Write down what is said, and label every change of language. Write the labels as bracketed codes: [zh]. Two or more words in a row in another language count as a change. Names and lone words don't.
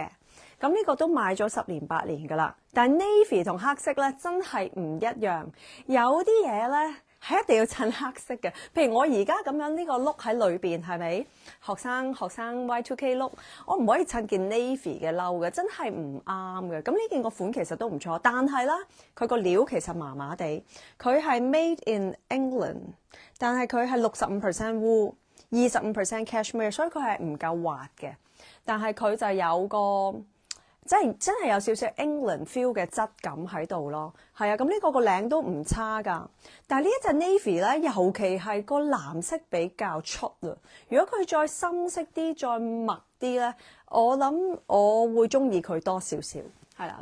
[yue] 咁呢個都買咗10年8年噶啦。但係 navy 同黑色咧真係唔一樣，有啲嘢咧係一定要襯黑色嘅。譬如我而家咁樣呢個 look 喺裏邊係咪？學生 Y2K look， 我唔可以襯件 navy 嘅褸嘅，真係唔啱嘅。咁呢件個款其實都唔錯，但係啦，佢個料其實麻麻地。佢係 [en] made in England， [yue] 但係佢係65% wool， 25% cashmere，所以佢係唔夠滑嘅。但係佢就有個即係真係有少少 England feel 嘅質感喺度咯，係啊，咁呢個個領都唔差㗎。但係呢一隻 navy 咧，尤其係個藍色比較出啊。如果佢再深色啲、再墨啲咧，我諗我會中意佢多少少，係啦。